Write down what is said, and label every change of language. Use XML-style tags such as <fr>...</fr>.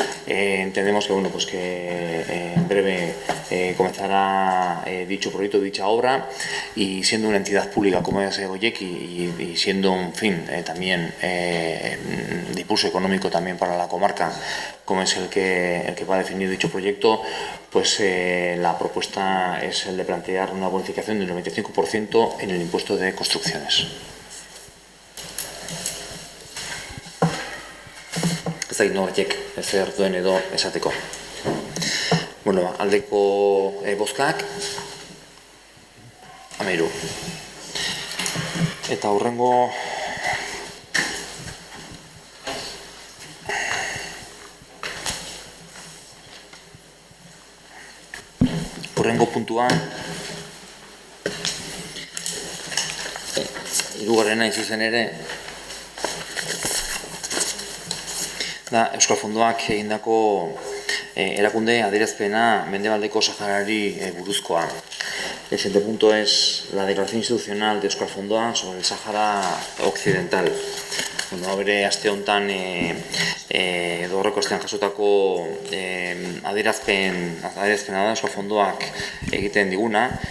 <es>Entendemos que en breve comenzará dicho proyecto, dicha obra, y siendo una entidad pública como es Goyeki y siendo un fin también de impulso económico también para la comarca, como es el que va a definir dicho proyecto, pues la propuesta es el de plantear una bonificación del 95% en el impuesto de construcciones.</es> <eu>Ez da norbaitek ezer duen edo esateko. Aldeko bozkak 13. Eta hurrengo puntua, 3. hain zuzen ere, da Euskal Fondoak egindako erakunde adierazpena Mendebaldeko Saharari buruzkoa.</eu> <es>El siguiente punto es la declaración institucional de Euskal Fondoa sobre el Sahara Occidental.</es> <eu>Bere aste honetan edo horreko astean jasotako adierazpena da Euskal Fondoak egiten diguna.</eu>